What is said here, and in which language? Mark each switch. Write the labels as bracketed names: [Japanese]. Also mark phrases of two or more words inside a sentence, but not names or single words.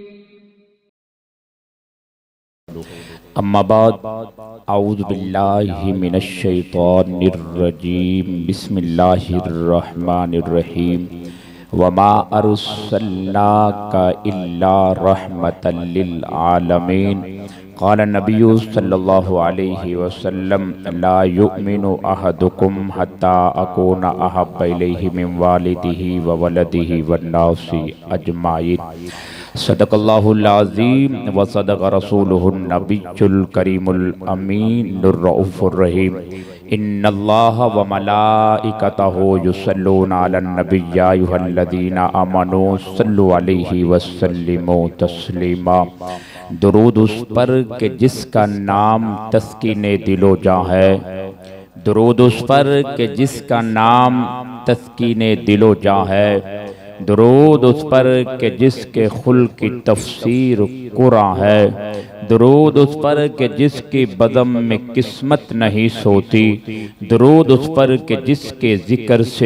[Arabic] أما بعد أعوذ بالله من الشيطان الرجيم بسم الله الرحمن الرحيم وما أرسلناك إلا رحمة للعالمين قال النبي صلى الله عليه وسلم لا يؤمن أحدكم حتى أكون أحب إليه من والده وولده والناس أجمعين. صدق الله العظيم وصدق رسوله النبي الكريم الأمين الرؤوف الرحيم. إن الله وملائكته يصلون على النبي يا أيها الذين آمنوا صلوا عليه وسلموا تسليما. [Urdu] درود اس پر کہ جس کا نام تسکین دل و جاں ہے، درود اس پر کہ جس کا نام تسکین دل و جاں ہے، درود اس پر کہ جس کے خلق کی تفسیر قرآن ہے، درود اس پر کہ جس کی بزم میں قسمت نہیں سوتی، درود اس پر کہ جس کے ذکر سے